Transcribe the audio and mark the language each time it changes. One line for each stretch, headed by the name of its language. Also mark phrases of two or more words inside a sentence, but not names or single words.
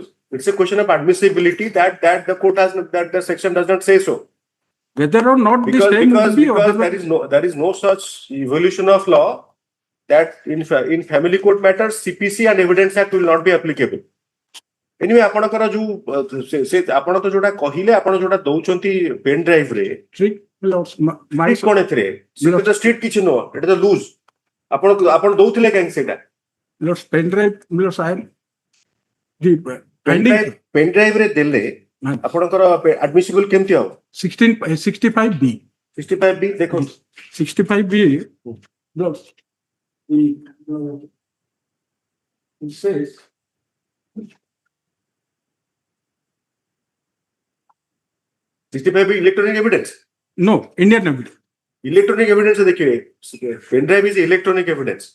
English: It's a question of admissibility that the court has that the section does not say so. Whether or not the same would be because there is no such evolution of law that in family court matters CPC and Evidence Act will not be applicable. Anyway,
Odia: ଆପଣଙ୍କର ଯୋଉ ସେ ଆପଣ ତ ଯୋଉଟା କହିଲେ ଆପଣ ଯୋଉଟା ଦଉଛନ୍ତି
English: pen drive
Odia: ରେ ଷ୍ଟ୍ରିଟ୍ କଣ ଏଥିରେ ସେଟା ତ ଷ୍ଟ୍ରିଟ୍ କିଛି ନୁହଁ ଏଟା ତ ଲୁଜ ଆପଣ ଦଉଥିଲେ କାହିଁକି ସେଇଟା
English: pen drive pen drive
Odia: ରେ ଦେଲେ ଆପଣଙ୍କର ଆଡମିସିବଲ କେମିତି ହବ 65B 65B ଦେଖନ୍ତୁ
English: 65B it says electronic evidence. No, Indian evidence. Electronic evidence देखिए pen drive is electronic evidence.